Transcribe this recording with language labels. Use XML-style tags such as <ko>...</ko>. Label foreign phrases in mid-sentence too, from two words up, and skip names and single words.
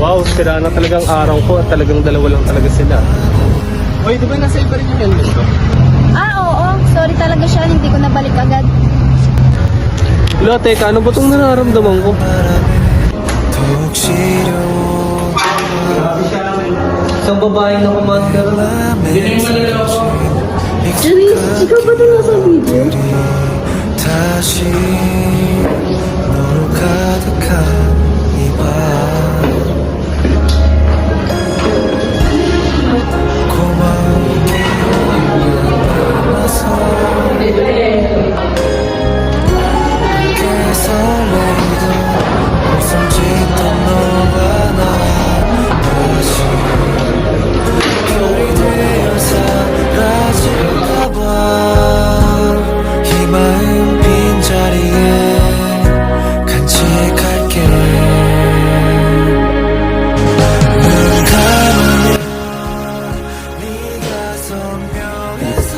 <tl>Sira na talagang araw ko at talagang dalawa lang talaga sila. Oy, di ba nasa iba rin yung helmet ko? Oo. Sorry talaga siya. Hindi ko nabalik agad. Wala, teka, ano ba itong nararamdaman ko?</tl> <ko>더욱 시려워</ko> <tl>Isang babaeng na kumaskar. Janice, ikaw ba ito nasa video?</tl> <ko>다시 너로 가득한 이밤 고마운 기억만 남아서 함께 설레이던 웃음 짓던 너와 나 다시 별이 되어 사라질까봐 이 마음 빈자리에 간직할게 눈 감으면 네가 선명해서</ko>